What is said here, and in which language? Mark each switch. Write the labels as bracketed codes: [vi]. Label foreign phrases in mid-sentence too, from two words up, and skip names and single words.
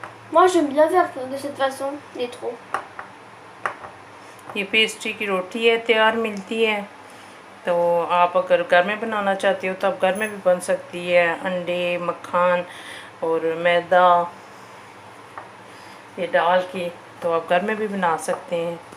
[fr] Moi, j'aime bien faire de cette façon, les trous. [hi] ये पेस्ट्री की रोटी है, तैयार मिलती है। तो आप अगर घर में बनाना चाहते हो तो आप घर में भी बन सकती है। अंडे, मक्खन और मैदा ये डाल के तो आप घर में भी बना सकते हैं।